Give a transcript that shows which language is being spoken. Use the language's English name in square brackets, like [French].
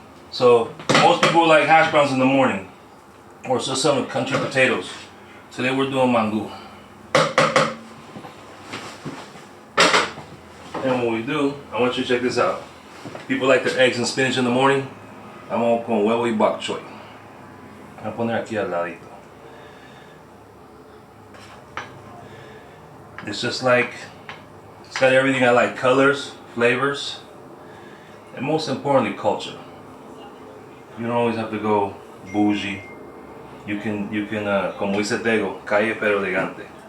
[English] So most people like hash browns in the morning, or just some country potatoes. Today we're doing mangú. And what we do, I want you to check this out. People like their eggs and spinach in the morning. [Spanish] Vamos con huevo y bok choy. Voy a poner aquí al ladito. [English] It's just like, it's got everything I like: colors, flavors, and most importantly, culture. You don't always have to go bougie. You can, [Spanish] como dice Tego, calle pero elegante.